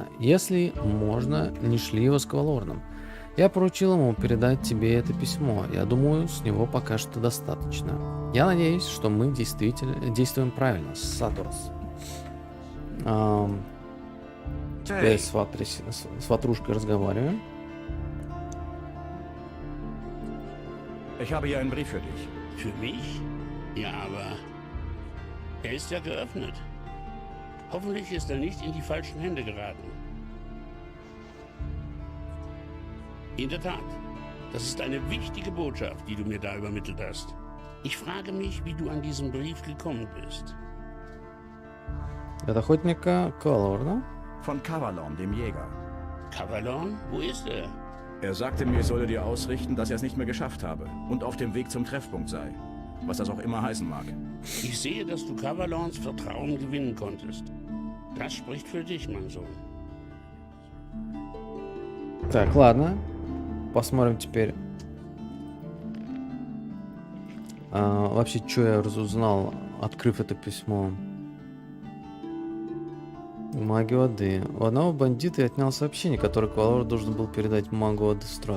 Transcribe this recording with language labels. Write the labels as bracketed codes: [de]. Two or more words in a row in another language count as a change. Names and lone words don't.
[ru] Если можно, не шли его с Квалорном. Я поручил ему передать тебе это письмо. Я думаю, с него пока что достаточно. Я надеюсь, что мы действительно действуем правильно. Сатурс. Теперь с ватрушкой разговариваем. [de] Ich habe hier einen Brief für dich. Für mich? Ja, aber er ist ja geöffnet. Hoffentlich ist er nicht in die falschen Hände geraten. In der Tat, das ist eine wichtige Botschaft, die du mir da übermittelt hast. Ich frage mich, wie du an diesen Brief gekommen bist. [ru] От охотника Квалорна. [de] Von Kavalon, dem Jäger. Kavalon? Wo ist er? Er sagte mir, ich solle dir ausrichten, dass er es nicht mehr geschafft habe und auf dem Weg zum Treffpunkt sei. Was das auch immer heißen mag. Ich sehe, dass du Kavalons Vertrauen gewinnen konntest. Das spricht für dich, mein Sohn. [ru] Так, ладно. Посмотрим теперь. Вообще, что я разузнал, открыв это письмо. Маги воды. У одного бандита я отнял сообщение, которое Квалор должен был передать магу воды Страс.